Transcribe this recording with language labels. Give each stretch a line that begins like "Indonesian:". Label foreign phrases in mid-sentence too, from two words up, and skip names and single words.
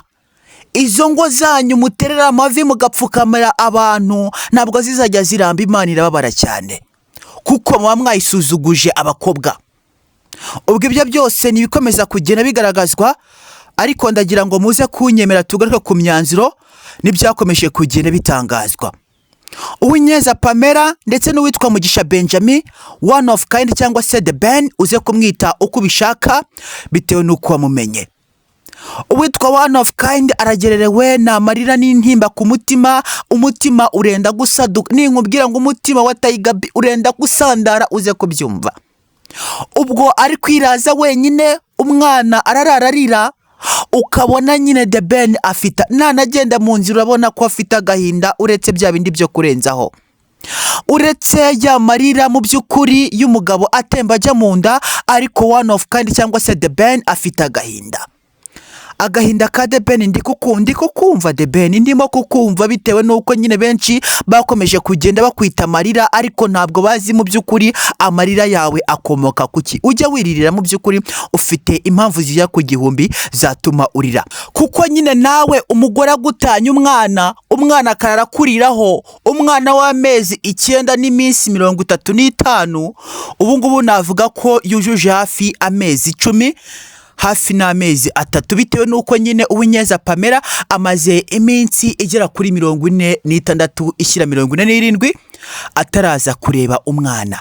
Kinyarwanda: Izo ngo zanyu muterera amavi mugapfukamira abantu ntabwo zizajya ziramba, Imana irababara cyane, kuko muba mwayisuzuguje abakobwa. Ubwo ibyo byose nibikomeza kugenda bigaragazwa, ariko ndagira ngo muze kunyemera tugaruke ku myanzuro n'ibyakomeje kugenda bitangazwa. Uwinyeza Pamela ndetse n'uwitwa Mugisha Benjamin,
English: one of kind
Kinyarwanda: cyangwa se The Ben, uze kumwita uko ubishaka bitewe n'uko wamumenye. Uwitwa
English: one of kind
Kinyarwanda: aragererewe n'amarira n'intimba ku mutima, umutima urenda gusaduka, ninkubwira ngo umutima wa Tiger B urenda gusandara uze kubyumva. Ubwo ari kwiraza wenyine, umwana ararararira, ukabona nyine The Ben afita nanagenda mu nzira urabona ko afite agahinda, uretse bya bindi byo kurenzaho, uretse ya marira mu by'ukuri y'umugabo atemba ajya mu nda, ariko
English: one of kind
Kinyarwanda: cyangwa se The Ben afite agahinda ka The Ben. ndi kukumva The Ben, ndimo kukumva bitewe n'uko nyine benshi bakomeje kugenda bakwita amarira, ariko ntabwo bazi mu by'ukuri amarira yawe akomoka kuki. Ujya wiririra mu by'ukuri ufite impamvu zijya ku gihumbi zatuma urira, kuko nyine nawe umugore agutanya umwana akarara kuriraho, umwana w'amezi 9 n'iminsi 35, ubu ngubu navuga ko yujuje hafi amezi 10, hafi n'amezi 3, bitewe n'uko nyine Uwinyeza Pamela amaze iminsi igera kuri 46 ishyira 47 ataraza kureba umwana.